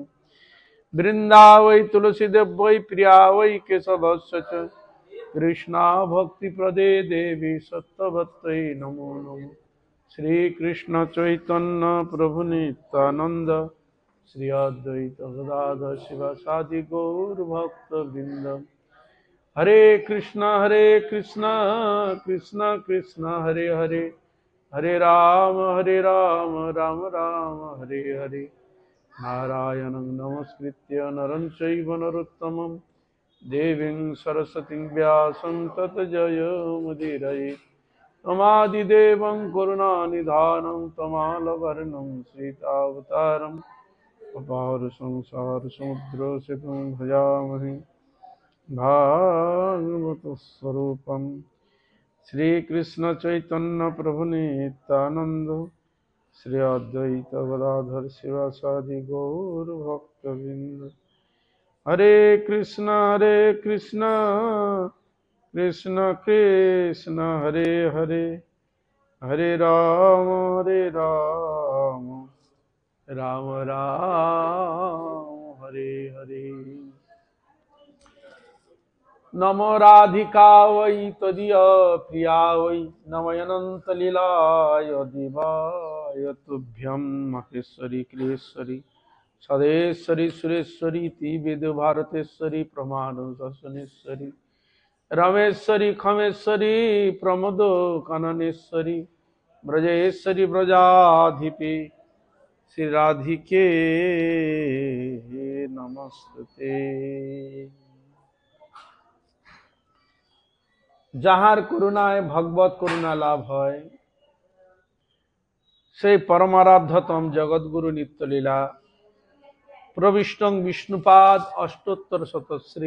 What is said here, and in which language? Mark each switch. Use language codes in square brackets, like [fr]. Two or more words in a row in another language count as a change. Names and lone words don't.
[sa] वृन्दावै तुलसीदेव वै प्रिया वै केशवस्य च कृष्णा भक्तिप्रदे देवी सत्त्ववत्यै नमो नमः। [bn] শ্রীকৃষ্ণ চৈতন্য প্রভু নিত্যানন্দ শ্রী অদ্বৈত গদাধর শিবাসাদি গৌরভক্তবৃন্দ। [sa] हरे कृष्णा कृष्ण कृष्ण हरे हरे, हरे राम राम राम हरे हरे। नारायणं नमस्कृत्य नरं चैव नरोत्तमं देवीं सरस्वतीं व्यासं ततो जयमुदीरये। तमादिदेवं करुणानिधानं तमालवर्णं सीतावतारम् अपार संसार समुद्रसेतुं भजामहे भागवत स्वरूपम। [bn] শ্রী কৃষ্ণ চৈতন্য প্রভু নিত্যানন্দ শ্রী অদ্বৈত গদাধর শিবাসাদি গৌর ভক্তবৃন্দ। [sa] हरे कृष्ण कृष्ण कृष्ण हरे हरे, हरे राम राम राम हरे हरे। नमो राधिका वै त्वदीय प्रिया वै नमयनंत लीलाय दिवाय तुभ्यं महेश्वरी क्लेश्वरी सदेश्वरी सुरेश्वरी वेद भारतेश्वरी प्रमाण दर्शनेश्वरी रमेश्वरी खमेश्वरी प्रमोद कननेश्वरी ब्रजेश्वरी ब्रजाधिपे श्री राधिके नमस्ते। [bn] যাহার করুণায় ভগবত করুণা লাভ হয় সেই পরমারাধ্যতম জগৎগুরু নিত্যলীলা প্রবিষ্টং বিষ্ণুপাদ অষ্টোত্তর শতশ্রী